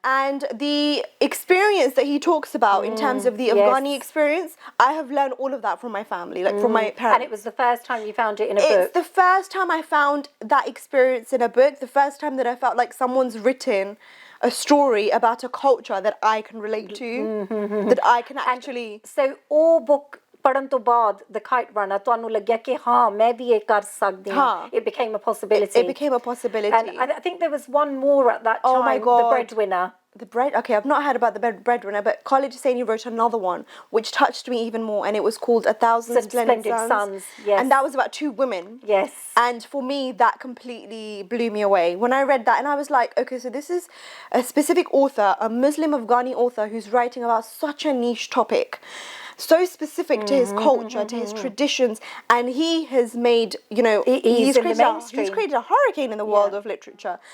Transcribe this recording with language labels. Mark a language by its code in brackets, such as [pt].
[en] And the experience that he talks about in terms of the Afghani experience, I have learned all of that from my family, like from my parents. And it was the first time you found it in a book. It's the first time I found that experience in a book, the first time that I felt like someone's written a story about a culture that I can relate to, that I can actually... So, all book... [pa] ਪੜਨ ਤੋਂ ਬਾਅਦ The Kite Runner ਤੁਹਾਨੂੰ ਲੱਗਿਆ ਕਿ ਹਾਂ ਮੈਂ ਵੀ ਇਹ ਕਰ ਸਕਦੀ ਹਾਂ. [en] It became a possibility. It became a possibility. And I think there was one more at that time. Oh my God. The Breadwinner. Okay, I've not heard about the Breadwinner, but Khalid Hosseini wrote another one which touched me even more, and it was called A Thousand Splendid Suns. Yes. And that was about two women. Yes. And for me, that completely blew me away. When I read that, and I was like, okay, so this is a specific author, a Muslim Afghani author who's writing about such a niche topic, so specific to his culture, to his traditions, and he has made, he's created a hurricane in the world of literature.